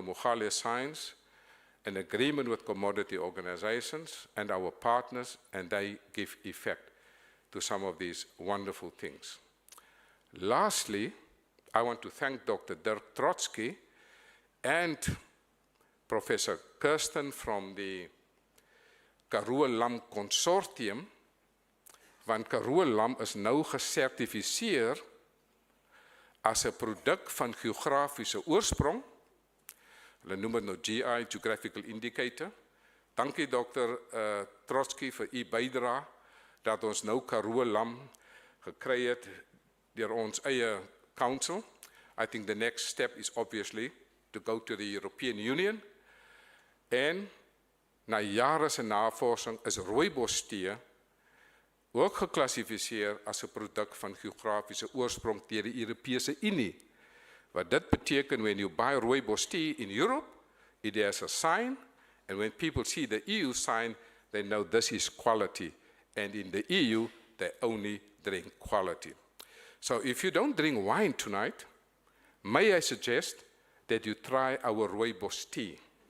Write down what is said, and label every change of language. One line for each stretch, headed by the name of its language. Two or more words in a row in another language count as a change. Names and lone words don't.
English: Mogale signs an agreement with commodity organizations and our partners, and they give effect to some of these wonderful things. Lastly, I want to thank Dr. Dirk Trotsky and Professor Kirsten from the Karoo Lam Consortium,
Afrikaans: want Karoo Lam is nou gesertifiseer as 'n produk van geografiese oorsprong. Hulle noem dit nou GI,
English: Geographical Indicator.
Afrikaans: Dankie Dr. Trotsky vir u bydrae dat ons nou Karoo Lam gekry het deur ons eie council.
English: I think the next step is obviously to go to the European Union.
Afrikaans: En na jare se navorsing is rooibostee ook geklassifiseer as 'n produk van geografiese oorsprong deur die Europese Unie. Wat dit beteken,
English: when you buy rooibos tea in Europe, it has a sign, and when people see the EU sign, they know this is quality. And in the EU, they only drink quality. So if you don't drink wine tonight, may I suggest that you try our rooibos tea.